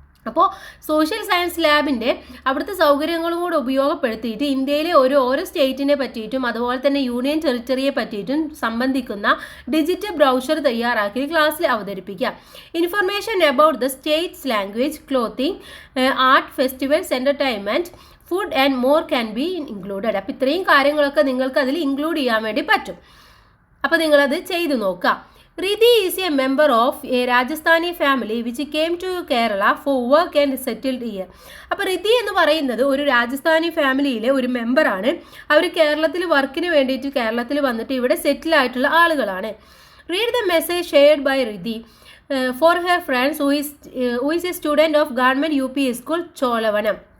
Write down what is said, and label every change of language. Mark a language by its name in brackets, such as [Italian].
[Malayalam] അപ്പോൾ social science ലാബിൻ്റെ അവിടുത്തെ സൗകര്യങ്ങളും കൂടെ ഉപയോഗപ്പെടുത്തിയിട്ട് ഇന്ത്യയിലെ ഓരോ സ്റ്റേറ്റിനെ പറ്റിയിട്ടും അതുപോലെ തന്നെ യൂണിയൻ ടെറിട്ടറിയെ പറ്റിയിട്ടും സംബന്ധിക്കുന്ന ഡിജിറ്റൽ ബ്രൗഷർ തയ്യാറാക്കി ക്ലാസ്സിൽ അവതരിപ്പിക്കുക. [English] Information about the state's language, clothing, art, festivals, entertainment, food and more can be included. [Malayalam] അപ്പോൾ ഇത്രയും കാര്യങ്ങളൊക്കെ നിങ്ങൾക്ക് അതിൽ ഇൻക്ലൂഡ് ചെയ്യാൻ വേണ്ടി പറ്റും. അപ്പോൾ നിങ്ങളത് ചെയ്തു നോക്കുക. [English] Riddhi is a member of a Rajasthani family which came to Kerala for work and settled here. [Malayalam] അപ്പോൾ റിദ്ധി എന്ന് പറയുന്നത് ഒരു രാജസ്ഥാനി ഫാമിലിയിലെ ഒരു മെമ്പറാണ്. അവർ കേരളത്തിൽ വർക്കിന് വേണ്ടിയിട്ട് കേരളത്തിൽ വന്നിട്ട് ഇവിടെ സെറ്റിൽ ആയിട്ടുള്ള ആളുകളാണ്. [English] Read the message shared by Riddhi for her friends who is a student of government UP school Cholavanam.